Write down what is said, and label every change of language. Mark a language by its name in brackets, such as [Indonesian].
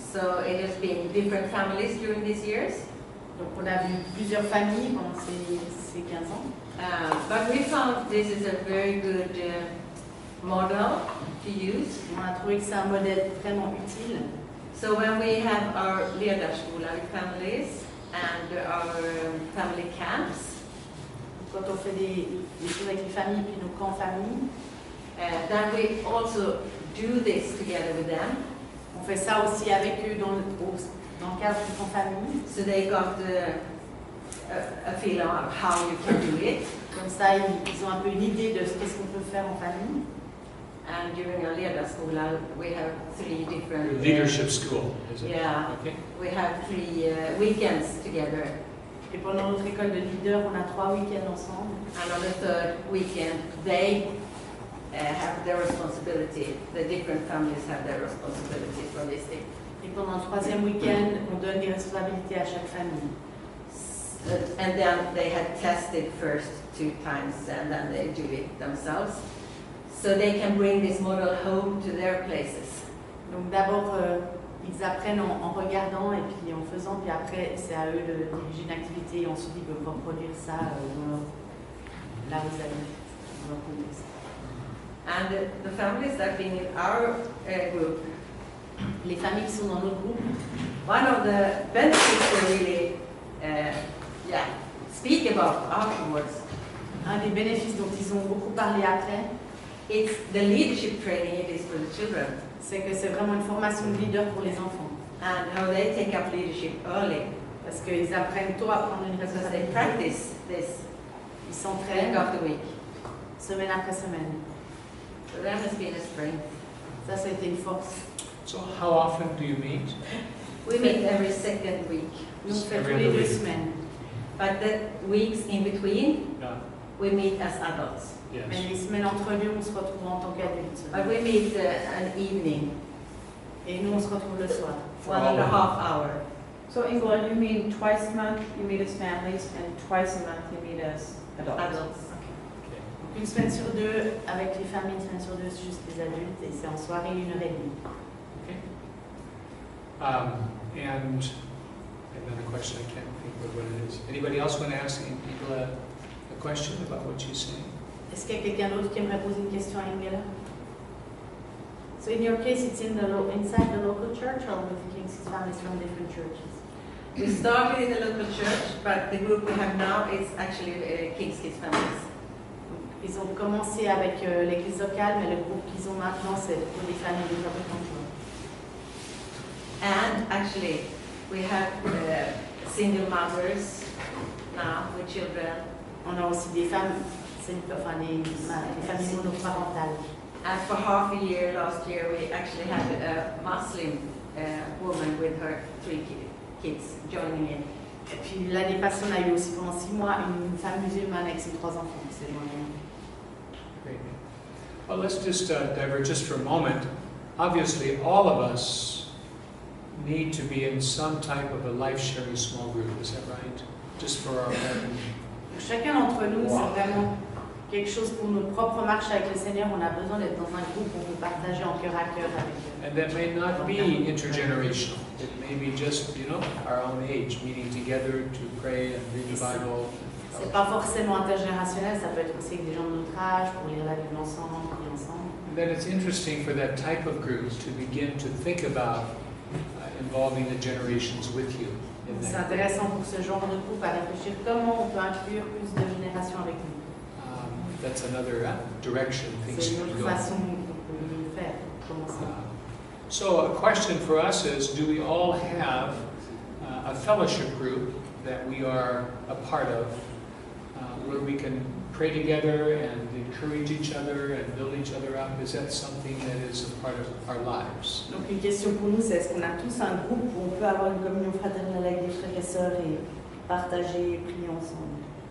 [English] so it has been different families during these years. [French] Donc on a vu plusieurs familles pendant ces 15 ans. [English] But we found this is a very good model to use. [French] On a trouvé que c'est un modèle vraiment utile. [English] So when we have our ledarskola with families and our family camps, [French] Quand on fait des choses avec les familles puis nos camps famille, [English] then we also do this together with them. [French] on fait ça aussi avec eux dans le cadre du camp famille. [English] So they got a feel of how you can do it. [French] Comme ça, ils ont un peu une idée de ce qu'est-ce qu'on peut faire en famille. [English] And during our ledarskola, we have 3 different Leadership school, is it? Yeah. Okay. We have 3 weekends together, [French] Et pendant notre école de leader, on a 3 week-ends ensemble. [English] and on the 3rd weekend, they have their responsibility. The different families have their responsibility for this thing. [French] Et pendant le 3e week-end, on donne des responsabilités à chaque famille. [English] And then they had tested first 2 times, and then they do it themselves. So they can bring this model home to their places. [French] Donc d'abord, ils apprennent en regardant et puis en faisant, puis après, c'est à eux de diriger une activité et ensuite ils peuvent reproduire ça là où ils habitent, dans leur contexte. [English] And the families that have been in our group, [French] Les familles qui sont dans notre groupe, [English] one of the benefits they really speak about afterwards, [French] un des bénéfices dont ils ont beaucoup parlé après, [English] it's the leadership training it is for the children, [French] c'est que c'est vraiment une formation de leader pour les enfants. [English] and how they take up leadership early, [French] Parce qu'ils apprennent tôt à prendre une [English] because they [French] responsabilité. [English] practice this [French] Ils s'entraînent [English] after week. [French] semaine après semaine. [English] So that has been a strength. [French] Ça a été une force. [English] So how often do you meet? We meet every 2nd week, [French] Nous, on fait [English] Every [French] tous les [English] other [French] 2 [English] week. [French] semaines. [English] but the weeks in between, Yeah. we meet as adults. [French] Mais [English] Yes. [French] les semaines entre deux, on se retrouve en tant qu'adultes. [English] But we meet an evening, [French] Et nous, on se retrouve le soir. [English] 1.5 hour. So Ingela, you mean twice a month you meet as families and twice a month you meet as adults? Adults. Okay. [French] Une semaine sur 2 avec les familles, une semaine sur 2 c'est juste les adultes et c'est en soirée 1h30. [English] Okay. And another question, I can't think of what it is. Anybody else want to ask people a question about what she's saying? [French] Est-ce qu'il y a quelqu'un d'autre qui aimerait poser une question à Ingela? [English] So in your case, it's inside the local church or with the King's families from different churches? We started in the local church, but the group we have now is actually King's Kids families. [French] Ils ont commencé avec l'église locale, mais le groupe qu'ils ont maintenant, c'est pour des familles de fabricants. [English] And actually, we have single mothers now with children. [French] On a aussi des femmes, enfin des familles monoparentales. [English] And for half a year last year, we actually had a Muslim woman with her 3 kids joining in. [French] Et puis l'année passée, on a eu aussi pendant 6 mois une femme musulmane avec ses 3 enfants. C'est [English] Great. Well, let's just divert just for a moment. Obviously, all of us need to be in some type of a life-sharing small group. Is that right? Just for our own. [French] Chacun d'entre nous, [English] Wow. [French] c'est vraiment quelque chose pour notre propre marche avec le Seigneur. On a besoin d'être dans un groupe où on peut partager en cœur à cœur avec eux. [English] And that may not be intergenerational. It may be just, our own age, meeting together to pray and read the Bible. [French] C'est pas forcément intergénérationnel, ça peut être aussi avec des gens de notre âge pour lire la Bible ensemble, prier ensemble. [English] And then it's interesting for that type of group to begin to think about involving the generations with you in [French] C'est [English] that. [French] intéressant pour ce genre de groupe à réfléchir comment on peut inclure plus de générations avec nous. [English] That's another direction things [French] C'est [English] can [French] une autre [English] go. [French] façon de le faire, commencer. [English] So a question for us is, do we all have a fellowship group that we are a part of, where we can pray together and encourage each other and build each other up? Is that something that is a part of our lives? [French] Donc une question pour nous, c'est est-ce qu'on a tous un groupe où on peut avoir une communion fraternelle avec des frères et sœurs et partager et prier ensemble?